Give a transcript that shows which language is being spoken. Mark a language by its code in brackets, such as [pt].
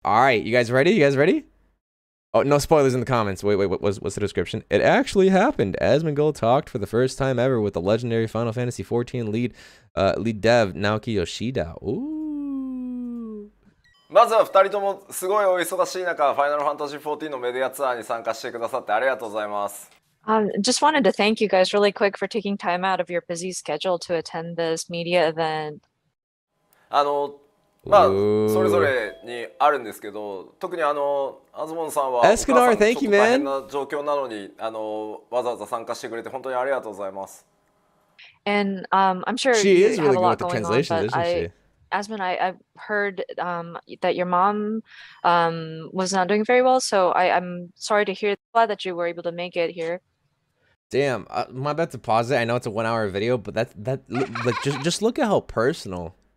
[en] All right, you guys ready? You guys ready? Oh, no spoilers in the comments. Wait, what's the description? It actually happened. Asmongold talked for the first time ever with the legendary Final Fantasy XIV lead dev Naoki Yoshida. Ooh. [ja] まずは2人ともすごいお忙しい中、ファイナルファンタジー14のメディアツアーに参加してくださってありがとうございます。 [en] Just wanted to thank you guys really quick for taking time out of your busy schedule to attend this media event. [ja] まあ、それぞれにあるんですけど、特にアズモンさんはお母さんちょっと大変な状況なのにわざわざ参加してくれて本当にありがとうございます。 [en] And I'm sure you have a lot going on, but Asmon, I've heard that your mom was not doing very well, so I'm sorry to hear that you were able to make it here. Damn, I'm about to pause it. I know it's a 1-hour video, but like just look at how personal.